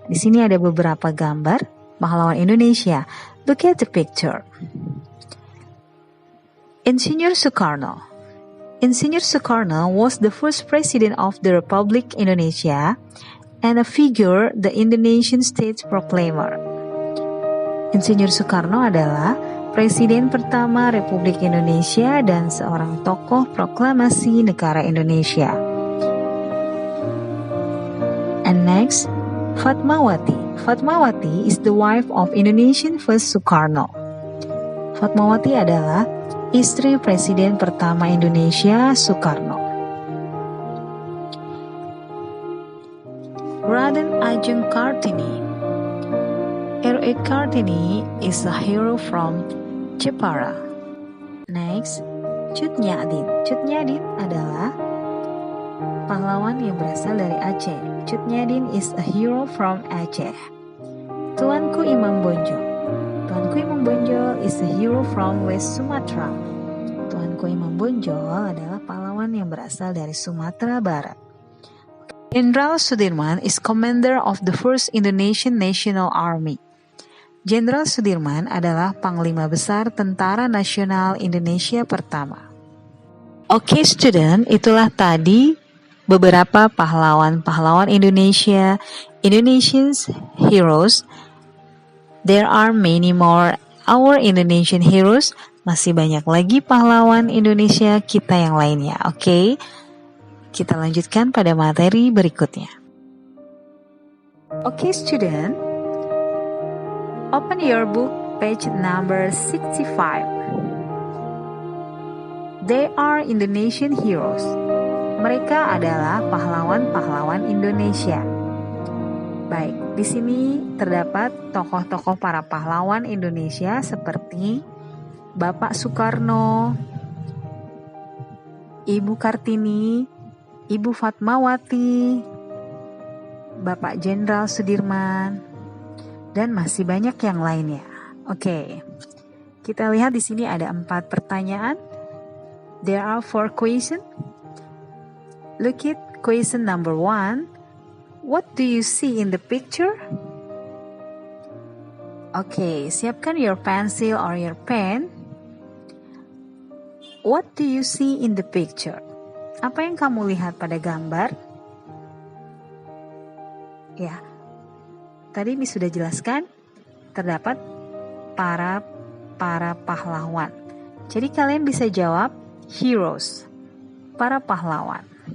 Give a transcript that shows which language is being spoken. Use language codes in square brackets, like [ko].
[id] Di sini ada beberapa gambar pahlawan Indonesia. [en] Look at the picture. [id] Insinyur Soekarno. [en] Insinyur Soekarno was the first president of the Republic Indonesia and a figure the Indonesian States Proclaimer. [id] Insinyur Soekarno adalah Presiden pertama Republik Indonesia dan seorang tokoh proklamasi negara Indonesia. [en] And next, Fatmawati. Fatmawati is the wife of Indonesian first Soekarno. [id] Fatmawati adalah istri Presiden pertama Indonesia Soekarno. Raden Ajeng Kartini. R.A. [en] Kartini is a hero from Jepara. Next, Cut Nyak-dien. [id] Cut Nyak-dien adalah pahlawan yang berasal dari Aceh. [en] Cut Nyak-dien is a hero from Aceh. Tuanku Imam Bonjol. Tuanku Imam Bonjol is a hero from West Sumatra. [id] Tuanku Imam Bonjol adalah pahlawan yang berasal dari Sumatera Barat. [en] Jenderal Sudirman is commander of the first Indonesian National Army. [id] Jenderal Sudirman adalah Panglima Besar Tentara Nasional Indonesia pertama. Oke, student, itulah tadi beberapa pahlawan-pahlawan Indonesia, [en] Indonesians heroes. There are many more our Indonesian heroes. [id] Masih banyak lagi pahlawan Indonesia kita yang lainnya. Oke, kita lanjutkan pada materi berikutnya. [en] Oke, student. Open your book, page number 65. They are Indonesian heroes. [id] Mereka adalah pahlawan-pahlawan Indonesia. Baik, di sini terdapat tokoh-tokoh para pahlawan Indonesia seperti Bapak Soekarno, Ibu Kartini, Ibu Fatmawati, Bapak Jenderal Sudirman, dan masih banyak yang lainnya. Oke, kita lihat di sini ada 4 pertanyaan. [en] There are 4 questions. Look at question number 1. What do you see in the picture? [id] Oke, siapkan [en] your pencil or your pen. What do you see in the picture? [id] Apa yang kamu lihat pada gambar? Ya, tadi Miss sudah jelaskan, terdapat para pahlawan. Jadi kalian bisa jawab heroes, para pahlawan.